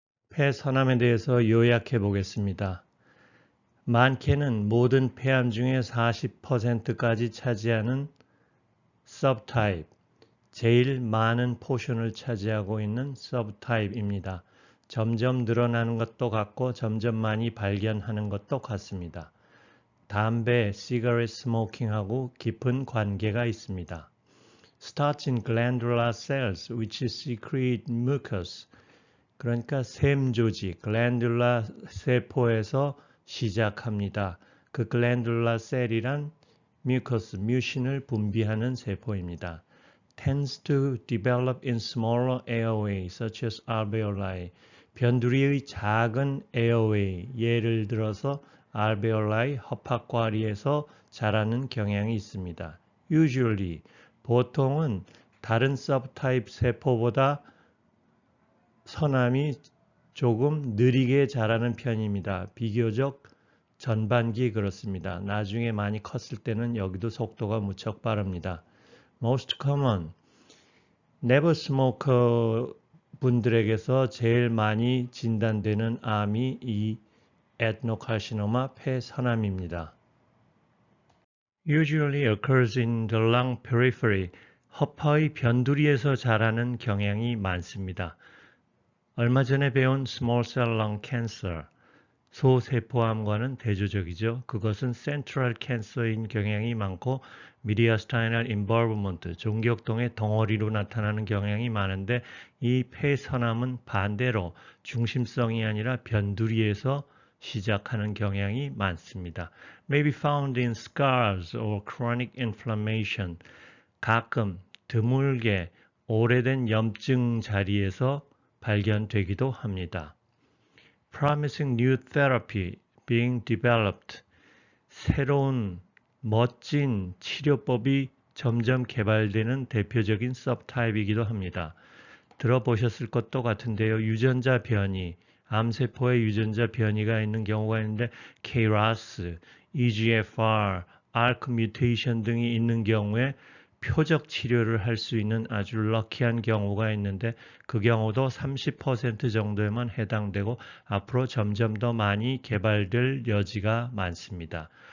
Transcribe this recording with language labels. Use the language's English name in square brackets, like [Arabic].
[Korean] 폐선암에 대해서 요약해 보겠습니다. 많게는 모든 폐암 중에 40%까지 차지하는 subtype, 제일 많은 포션을 차지하고 있는 subtype입니다. 점점 늘어나는 것도 같고 점점 많이 발견하는 것도 같습니다. 담배, cigarette smoking하고 깊은 관계가 있습니다. [English] Starts in glandular cells which secrete mucus. [Korean] 그러니까 샘조직, glandular 세포에서 시작합니다. 그 glandular cell이란 mucus, 뮤신을 분비하는 세포입니다. [English] Tends to develop in smaller airways such as alveoli. [Korean] 변두리의 작은 airway, 예를 들어서 alveoli, 허파과리에서 자라는 경향이 있습니다. [English] Usually, [Korean] 보통은 다른 subtype 세포보다 선암이 조금 느리게 자라는 편입니다. 비교적 전반기 그렇습니다. 나중에 많이 컸을 때는 여기도 속도가 무척 빠릅니다. [English] Most common, [Korean] never smoker 분들에게서 제일 많이 진단되는 암이 이 adenocarcinoma 폐선암입니다. [English] Usually occurs in the lung periphery, [Korean] 허파의 변두리에서 자라는 경향이 많습니다. 얼마 전에 배운 small cell lung cancer, 소세포암과는 대조적이죠. 그것은 central cancer인 경향이 많고 mediastinal involvement, 종격동의 덩어리로 나타나는 경향이 많은데 이 폐선암은 반대로 중심성이 아니라 변두리에서 시작하는 경향이 많습니다. [English] May be found in scars or chronic inflammation. [Korean] 가끔 드물게 오래된 염증 자리에서 발견되기도 합니다. [English] Promising new therapy being developed. [Korean] 새로운 멋진 치료법이 점점 개발되는 대표적인 subtype이기도 합니다. 들어보셨을 것도 같은데요. 유전자 변이, 암세포에 유전자 변이가 있는 경우가 있는데 KRAS, EGFR, ARK 뮤테이션 등이 있는 경우에 표적 치료를 할 수 있는 아주 럭키한 경우가 있는데 그 경우도 30% 정도에만 해당되고 앞으로 점점 더 많이 개발될 여지가 많습니다.